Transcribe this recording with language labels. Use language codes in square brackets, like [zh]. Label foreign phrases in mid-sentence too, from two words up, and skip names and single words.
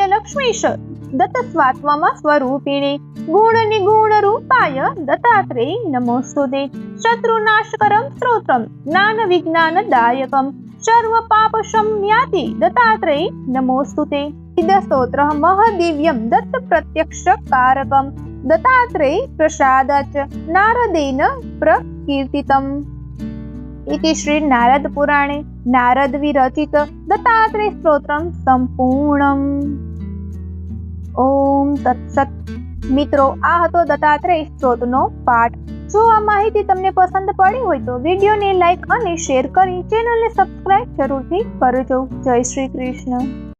[sa] लक्ष्मीश दत्त स्वात्मम स्वरूपिणे गुण निगुण रूपाय दत्तात्रेय नमोस्तुते शत्रुनाशकरं स्तोत्रं ज्ञान विज्ञान दायकं सर्व पाप शम्याति दत्तात्रेय नमोस्तुते स्तोत्र महदिव्यं दत्त प्रत्यक्ष कारकं दत्तात्रेय प्रसादाच नारदेन प्रकीर्तितम् इति श्री नारद पुराणे नारद विरचित दत्तात्रेय स्तोत्रं संपूर्णम्। ओम तत्सत। [gu] મિત્રો, આ હતો દત્તાત્રેય સ્ત્રોતનો પાઠ। જો આ માહિતી તમને પસંદ પડી હોય તો વિડીયોને લાઈક અને શેર કરી ચેનલને સબસ્ક્રાઇબ જરૂરથી કરજો। જય શ્રી કૃષ્ણ।